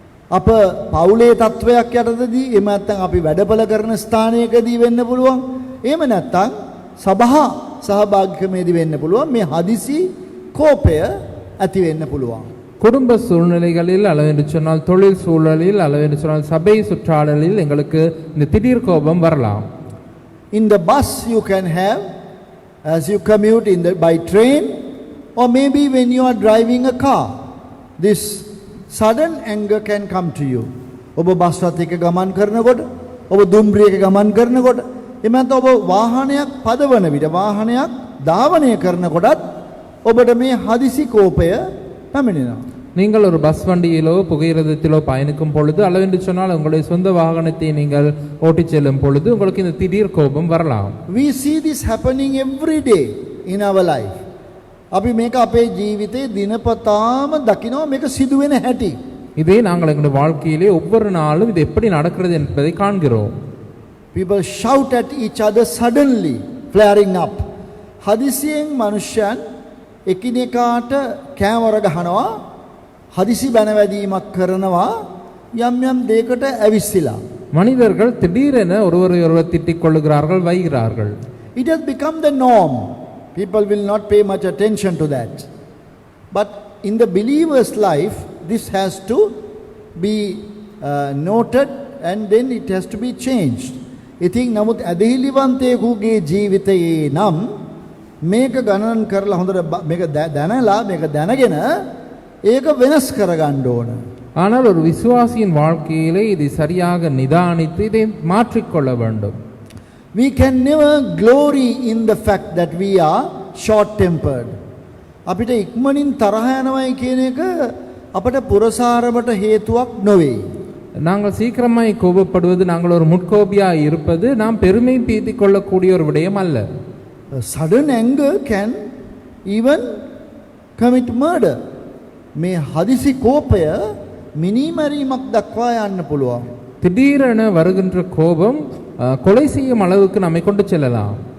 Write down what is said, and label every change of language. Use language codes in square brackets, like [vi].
[si] අප පවුලේ තත්වයක් යටතදී, එහෙම නැත්නම් අපි වැඩපළ කරන ස්ථානයකදී වෙන්න පුළුවන්. එහෙම නැත්නම් සභා සහභාගීකමේදී වෙන්න පුළුවන්. මේ හදිසි කෝපය ඇති වෙන්න පුළුවන්. [ta] குடும்ப சூழ்நிலைகளில் அளவென்று சொன்னால், தொழில் சூழலில் அளவென்று சொன்னால், சபை சுற்றாடலில் எங்களுக்கு இந்த திடீர் கோபம் வரலாம். [en] In the bus you can have, as you commute by train, or maybe when you are driving a car, this sudden anger can come to you. [si] ඔබ බස් රථයක ගමන් කරනකොට, ඔබ දුම්රියක ගමන් කරනකොට, එමෙන්න ඔබ වාහනයක් පදවන විට, වාහනයක් ධාවනය කරනකොටත් ඔබට මේ හදිසි කෝපය පැමිණෙනවා. [ta] நீங்கள் ஒரு பஸ் வண்டியிலோ புகையிரதத்திலோ பயணிக்கும் பொழுது, அளவென்று சொன்னால் உங்களுடைய சொந்த வாகனத்தை நீங்கள் ஓட்டிச் செல்லும் பொழுது உங்களுக்கு இந்த திடீர் கோபம் வரலாம். [en] We see this happening every day in our life. [si] අපි මේක අපේ ජීවිතේ දිනපතාම දකිනවා මේක සිදුවෙන හැටි. [ta] இதே நாங்கள் எங்களுடைய வாழ்க்கையிலே ஒவ்வொரு நாளும் இது எப்படி நடக்கிறது என்பதை காண்கிறோம். [en] People shout at each other suddenly, flaring up. [si] හදිසියෙන් මනුෂ්‍යයන් එකිනෙකාට කෑමර ගහනවා, හදිසි බැනවැදීමක් කරනවා, යම් යම් දෙයකට ඇවිස්සලා. [ta] மனிதர்கள் திடீரென ஒருவரை ஒருவர் திட்டிக் கொள்ளுகிறார்கள், வைகிறார்கள். [en] It has become the norm. People will not pay much attention to that. But in the believer's life, this has to be noted and then it has to be changed. [si] ඉතින් නමුත් ඇදහිලිවන්තයෙකුගේ ජීවිතයේ නම් මේක ගණන් කරලා හොඳට මේක දැනලා මේක දැනගෙන ඒක වෙනස් කරගන්න ඕන. [ta] ஆனால் ஒரு விசுவாசியின் வாழ்க்கையிலே இதை சரியாக நிதானித்து இதை மாற்றிக்கொள்ள வேண்டும். [en] We can never glory in the fact that we are short tempered. [si] අපිට ඉක්මනින් තරහ යනවයි කියන එක අපට පුරසාරමට හේතුවක් නොවේ. [ta] நாங்கள் சீக்கிரமாய் கோபப்படுவது, நாங்கள் ஒரு முட்கோபியாய் இருப்பது நாம் பெருமை பீத்திக் கொள்ளக்கூடிய ஒரு விடயம் அல்ல. [en] Sudden anger can even commit murder. [si] මේ හදිසි කෝපය මිනිමරීමක් දක්වා යන්න පුළුවන්. [ta] திடீரென வருகின்ற கோபம் கொலை செய்யும் அளவுக்கு நம்மை கொண்டு செல்லலாம்.